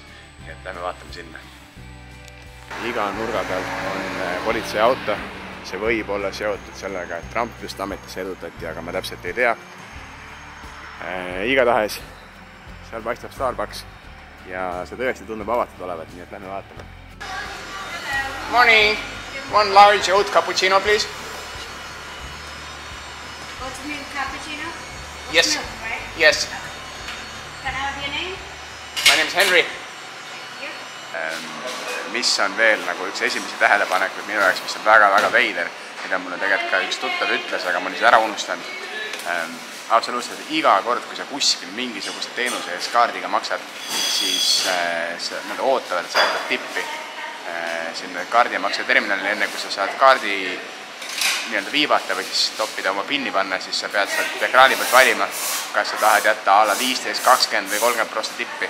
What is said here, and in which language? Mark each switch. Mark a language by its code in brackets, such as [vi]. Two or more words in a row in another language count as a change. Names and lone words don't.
[et] Nii et lähme vaatame sinna. Iga nurga peal on politseiauto. See võib olla seotud sellega, et Trump just ametisse edutati, aga ma täpselt ei tea. Igatahes seal paistab Starbucks ja see tõesti tundub avatud olevat, nii et lähme vaatame. [en] Morning! One large oat cappuccino, please. Oat milk cappuccino? Yes. Milk, right? Yes. Okay. Can I have your name? My name is Henry. Thank you. [et] Mis on veel nagu üks esimesi tähelepanekuid minu jaoks, mis on väga-väga veider, mida mulle tegelikult ka üks tuttav ütles, aga ma olin seda ära unustanud. Absoluutselt iga kord, kui sa kuskil mingisuguse teenuse ees kaardiga maksad, siis nad ootavad, et sa võtad tippi sinna kaardimakse terminalile, enne kui sa saad kaardi viibata või siis toppida oma pinni panna, siis sa pead sealt ekraani pealt valima, kas sa tahad jätta alla 15, 20 või 30% tippi.